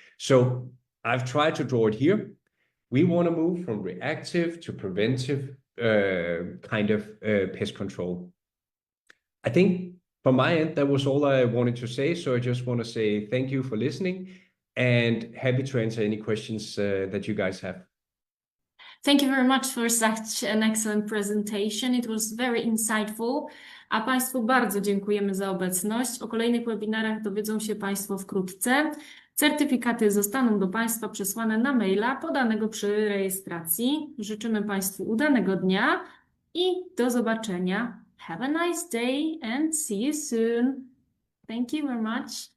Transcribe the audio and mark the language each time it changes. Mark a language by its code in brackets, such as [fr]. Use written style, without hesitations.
[en] So I've tried to draw it here. We want to move from reactive to preventive kind of pest control. I think from my end, that was all I wanted to say. So I just want to say thank you for listening, and happy to answer any questions that you guys have. Thank you very much for such an excellent presentation. It was very insightful. [pl] A Państwu bardzo dziękujemy za obecność. O kolejnych webinarach dowiedzą się Państwo wkrótce. Certyfikaty zostaną do Państwa przesłane na maila podanego przy rejestracji. Życzymy Państwu udanego dnia i do zobaczenia. [en] Have a nice day and see you soon. Thank you very much.